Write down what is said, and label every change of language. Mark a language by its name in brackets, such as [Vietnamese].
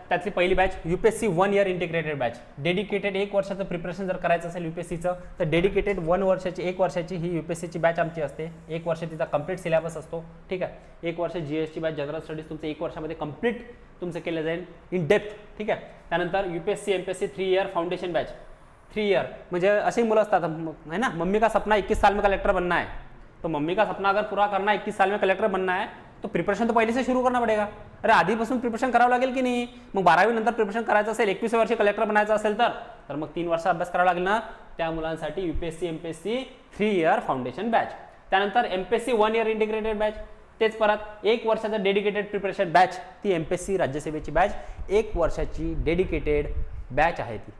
[Marathi] त्यातली पहिली batch UPSC 1 year integrated batch. Dedicated 1 वर्षाचं प्रिपरेशन जर करायचं असेल UPSCचं, तर डेडिकेटेड 1 वर्षाची ही UPSCची बॅच आमची असते. 1 वर्ष तिचा कंप्लीट सिलेबस असतो. ठीक आहे, 1 वर्ष GSची बॅच, जनरल स्टडीज तुमचं 1 वर्षामध्ये कंप्लीट तुमचं केलं जाईल इन डेप्थ. ठीक आहे, त्यानंतर UPSC MPSC 3 year foundation batch. 3 year म्हणजे असे मुलं असतात [Hindi] है ना, मम्मी का सपना 21 साल में कलेक्टर बनना है, तो मम्मी का सपना अगर पूरा करना है, 21 साल में कलेक्टर बनना है, तो प्रिपरेशन तो पहले से शुरू करना पड़ेगा. [Marathi] अरे आधीपासून प्रिपरेशन करावं लागेल की नाही? मग 12वी नंतर प्रिपरेशन करायचं असेल, 21व्या वर्षी कलेक्टर बनायचं असेल तर मग 3 वर्ष अभ्यास करावा लागेल ना. त्या मुलांसाठी UPSC MPSC 3 year foundation batch. त्यानंतर MPSC 1 इयर इंटिग्रेटेड बॅच. तेच परत 1 वर्षाचं डेडिकेटेड प्रिपरेशन बॅच, ती MPSC राज्यसेवेची बॅच 1 वर्षाची डेडिकेटेड बॅच आहे ती.